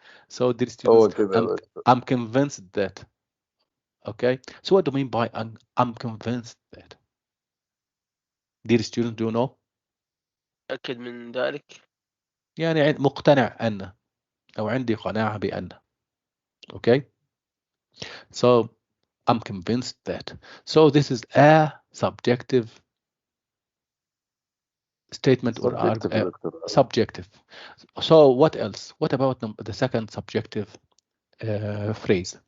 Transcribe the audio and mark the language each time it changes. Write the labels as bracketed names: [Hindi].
[English] So dear students, I'm convinced that. Okay, so what do you mean by I'm convinced that? Dear students, do you know? [Arabic] أكد من ذلك. يعني مقتنع أن أو عندي قناعة بأن. [English] Okay, so I'm convinced that. So this is a subjective statement or subjective. So what else? What about the second subjective phrase?